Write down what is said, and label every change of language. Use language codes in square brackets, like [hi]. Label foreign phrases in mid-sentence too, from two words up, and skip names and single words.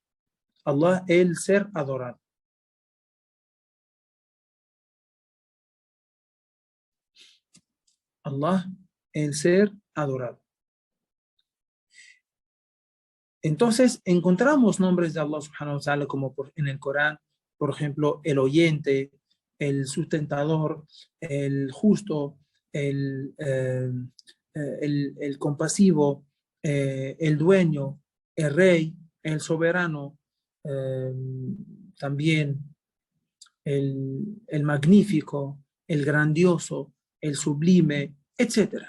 [es] Allah, el ser adorado. Allah, el ser adorado. Entonces, encontramos nombres de [ar] الله سبحانه وتعالى [es] como en el Corán, por ejemplo, el oyente, el sustentador, el justo, el compasivo, el dueño, el rey, el soberano, eh, también el magnífico, el grandioso, el sublime, etcétera.